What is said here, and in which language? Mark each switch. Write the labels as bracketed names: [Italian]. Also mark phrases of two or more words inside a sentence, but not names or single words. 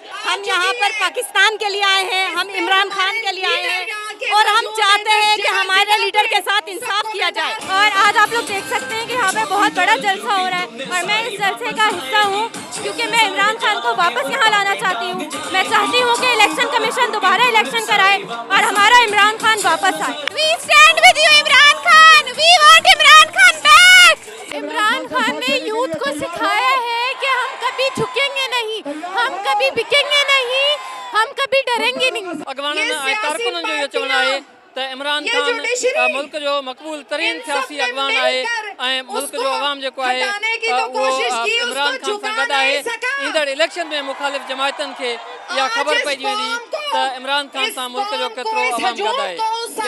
[Urdu] ہم یہاں پر پاکستان کے لیے آئے ہیں، ہم عمران خان کے لیے آئے ہیں، اور ہم چاہتے ہیں کہ ہمارے لیڈر کے ساتھ انصاف کیا جائے. اور آج آپ لوگ دیکھ سکتے ہیں کہ یہاں پہ بہت بڑا جلسہ ہو رہا ہے، اور میں اس جلسے کا حصہ ہوں کیونکہ میں عمران خان کو واپس یہاں لانا چاہتی ہوں. میں چاہتی ہوں کہ [English] election commission [Urdu] دوبارہ الیکشن کرائے اور ہمارا عمران خان واپس آئے. [English] We stand with you, इमरान खान। We want इमरान खान back। [Urdu] عمران خان نے یوتھ کو سکھایا ہے کہ ہم کبھی جھکیں گے نہیں، ہم کبھی بکیں گے نہیں، ہم کبھی ڈریں گے نہیں. [Sindhi] अगवाननि ऐं कारकुननि जो इहो चवणु आहे त इमरान खान मुल्क जो मक़बूल तरीन सियासी अगवान आहे, ऐं मुल्क जो अवाम जेको आहे उहो इमरान खान सां गॾु आहे। ईंदड़ इलेक्शन में मुखालिफ़ जमायतनि खे इहा ख़बर पइजी वेंदी त इमरान खान सां मुल्क जो केतिरो अवाम गॾु आहे।